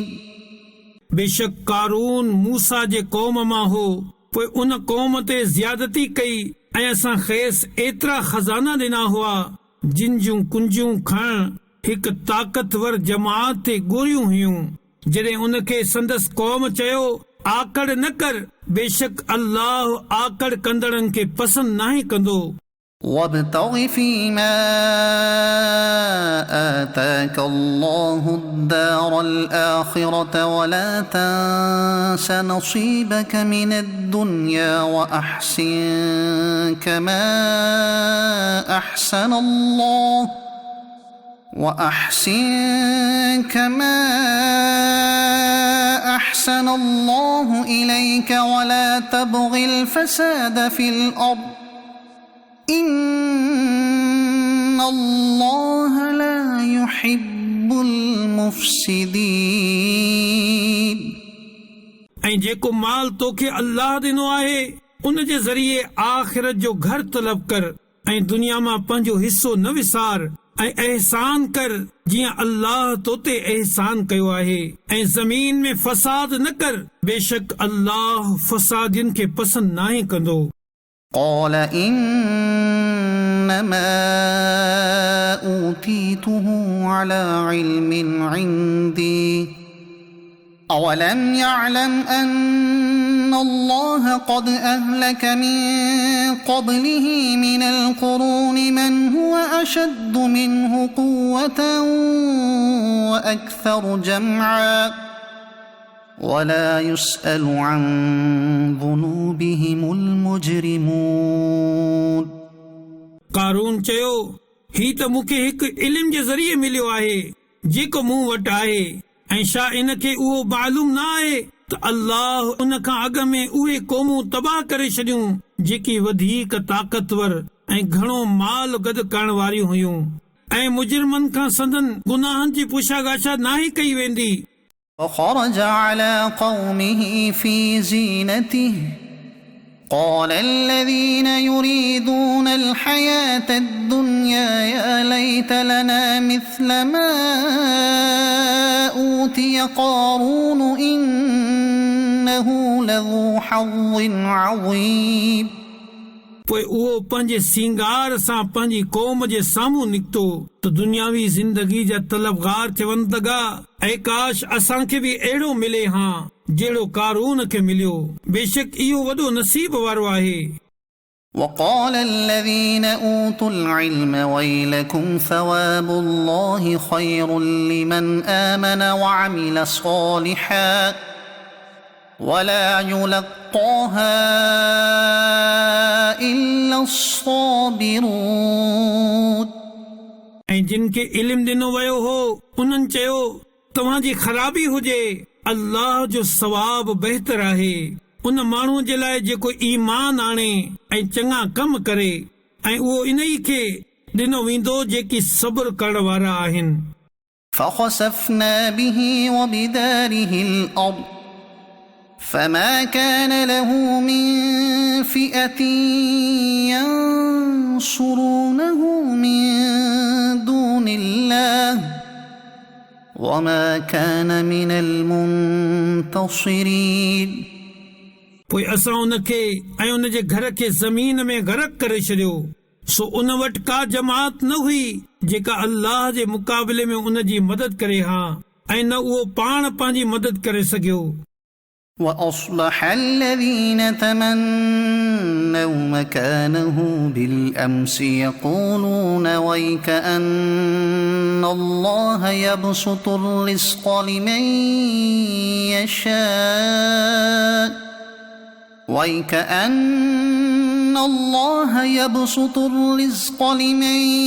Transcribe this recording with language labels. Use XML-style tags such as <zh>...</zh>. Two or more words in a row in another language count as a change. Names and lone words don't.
<sd>बेशक कारून मूसा जे क़ौम मां हो पोइ उन क़ौम ते ज़्यादती कई ऐं असां खेस एतिरा खज़ाना ॾिना हुआ जिन जूं कुंजियूं खणण हिकु ताक़तवर जमात ते ॻोरियूं हुयूं. जॾहिं उनखे संदसि क़ौम चयो आकड़ न कर बेशक अल्लाह आकड़ कंदड़नि खे पसंदि नाहे कंदो.</sd> <ar>وابتغ فيما آتاك الله الدار الآخرة ولا تنس نصيبك من الدنيا وأحسن كما أحسن الله إليك ولا تبغ الفساد في الأرض إن الله لا يحب المفسدين</ar> <sd>ऐं जेको माल तोखे अल्लाह ॾिनो आहे उन जे ज़रिए आख़िरत जो घर तलब कर ऐं दुनिया मां पंहिंजो हिस्सो न विसार ऐं एहसान कर जीअं अल्लाह तोते एहसान कयो आहे ऐं ज़मीन में फसाद न कर बेशक अल्लाह फसादियुनि खे पसंदि नाहे कंदो</sd> <ar>قال إنما أوتيته على علم عندي أولم يعلم أن الله قد أهلك من قبله من القرون من هو أشد منه قوة وأكثر جمعا ولا يسأل عن ذنوبهم المجرمون</ar> <sd>कारून चयो ही त मूंखे हिकु इल्म जे ज़रिए मिलियो आहे जेको मूं वटि आहे ऐं छा इन खे उहो मालूम न आहे त अल्लाह उन खां अॻ में उहे क़ौमूं तबाह करे छॾियूं जेकी वधीक ताक़तवर ऐं घणो माल गॾु करण वारियूं हुयूं ऐं मुजरिमनि खां संदन गुनाहनि जी पुछागाछा नाहे कई वेंदी</sd> <ar>فخرج على قومه في زينته قال الذين يريدون الحياة الدنيا يا ليت لنا مثل ما أوتي قارون إنه لذو حظ عظيم</ar> <sd>पोइ उहो पंहिंजे सिंगार सां पंहिंजी क़ौम जे साम्हूं निकितो त दुनियावी ज़िंदगी जा तलबगार चवनि लॻा ऐं काश असांखे बि अहिड़ो मिले हा जहिड़ो कारून खे मिलियो बेशक इहो वॾो नसीब वारो आहे</sd> <ar>وقال الذين أوتوا العلم ويلكم ثواب الله خير لمن آمن وعمل صالحا ولا يلقاها إلا الصابرون</ar> <sd>ऐं जिन खे इल्म ॾिनो वियो हो उन्हनि चयो तव्हांजी ख़राबी हुजे अल्लाह जो सवाब बहितर आहे उन माण्हू जे लाइ जेको ईमान आणे ऐं चङा कम करे ऐं उहो इन ई खे ॾिनो वेंदो जेकी सब्र करण वारा आहिनि</sd> <ar>فخسفنا به وبداره الأرض فما كان له من فئة ينصرونه من دون الله وما كان من المنتصرين</ar> <sd>पोइ असां उन खे ऐं उन जे घर खे ज़मीन में गरक करे छॾियो सो उन वटि का जमात न हुई जेका अल्लाह जे मुक़ाबले में उन जी मदद करे हा ऐं न उहो पाण पंहिंजी मदद करे सघियो</sd> <ar>وأصلح الذين تمنوا مكانه بالأمس يقولون ويكأن الله يبسط الرزق لمن يشاء ويكأن الله يبسط الرزق لمن</ar>